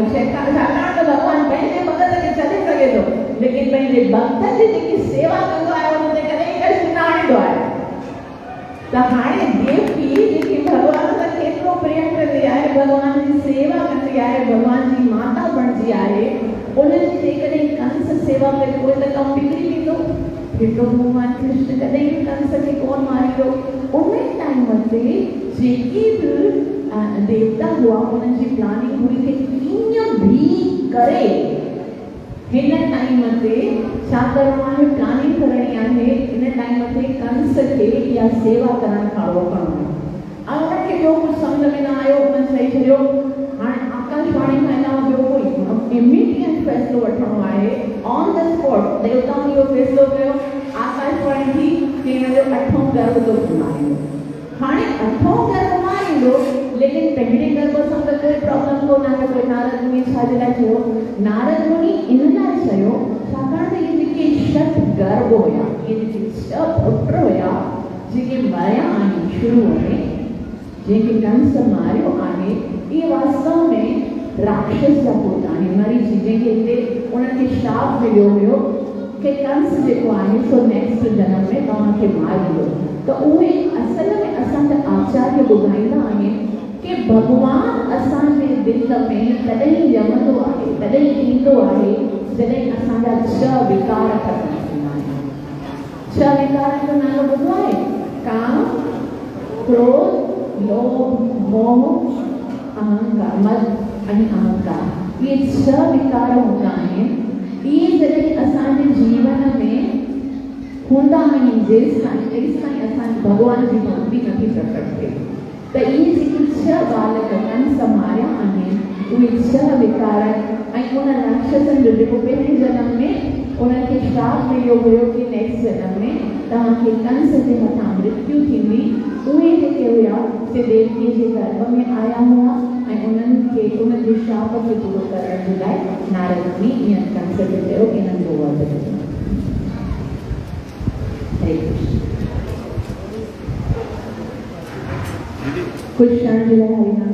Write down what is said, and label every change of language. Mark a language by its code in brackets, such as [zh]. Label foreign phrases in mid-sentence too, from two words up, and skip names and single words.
[sd] छाकाणि त भगवान पंहिंजे भगत खे छॾे सघे थो, लेकिन पंहिंजे भक्तनि जी जेकी सेवा कंदो आहे उन ते कॾहिं कष्ट न आणींदो आहे। त हाणे देवकी जेकी भगवान सां केतिरो प्रेम कंदी आहे, भगवान जी सेवा कंदी आहे, भगवान जी माता बणिजी आहे, उनजी जेकॾहिं कंस सेवा करे पोइ त कमु बिगड़ी वेंदो। फिर तो भगवान कृष्ण कॾहिं बि कंस खे कोन मारींदो। उन टाइम ते जेके बि देवता हुआ उन्हनि जी प्लानिंग हुई कि कीअं बि करे हिन टाइम ते छा करणो आहे, प्लानिंग करणी आहे। हिन टाइम ते कंस खे इहा सेवा करण खां रोकणो आहे। उनखे ॿियो कुझु सम्झ में न आयो, उन चई छॾियो हाणे आकाशवाणी खां अलावा ॿियो कोई इमीडिएट फ़ैसिलो वठणो आहे। [en] on the spot [sd] देवताउनि इहो फ़ैसिलो कयो, आकाशवाणी थी कि हिन जो 8हों गर्भ थो मारींदो। हाणे 8हों गर्भ मारींदो, लेकिन पहिरें गर्भ सां त कोई प्रॉब्लम कोन आहे। कोई नारद मुनि छा जे लाइ चयो, नारद मुनि इन लाइ चयो छाकाणि त इहे जेके 6 गर्भ हुया, इहे जेके 6 पुत्र हुया जेके मरिया आहिनि शुरूअ में, जंहिंखे कंस मारियो आहे, इहे वास्तव में राक्षस जा पुट आहिनि, मरीची, जंहिंखे हिते उन्हनि खे शाप मिलियो हुयो कि कंस जेको आहे सो नेक्स्ट जनम में तव्हांखे मारींदो। त उहे असल में असांजा आचार्य ॿुधाईंदा आहिनि कि भगवान असांजे दिलि में तॾहिं ॼमंदो आहे, तॾहिं ईंदो आहे जॾहिं असांजा 6 विकार ख़तमु थींदा आहिनि। 6 विकारनि जो नालो ॿुधो आहे, काम, क्रोध, लोभ, मोह, अहंकार, मद ऐं अहंकार। इहे 6 विकार हूंदा आहिनि। इहे जॾहिं असांजे जीवन में हूंदा आहिनि जेसिताईं असांजी भगवान जी भक्ति नथी प्रकट थिए। त इहे जेके 6 बालक कंस मारिया आहिनि, उहे 6 विकार ऐं उन राक्षसनि जो जेको पहिरें जनम में उनखे श्राप मिलियो हुयो कि नेक्स्ट जन्म में तव्हांखे कंस जे मथां मृत्यु थींदी। उहे जेके हुआ से देवकीअ जे गर्भ में आया हुआ ऐं उन्हनि खे उन जे श्राप खे पूरो करण जे लाइ नारद मुनि ईअं कंस खे चयो कि इन्हनि जो वध कयो। हरे कृष्ण। कुछ क्षण जे लाइ हरिनाम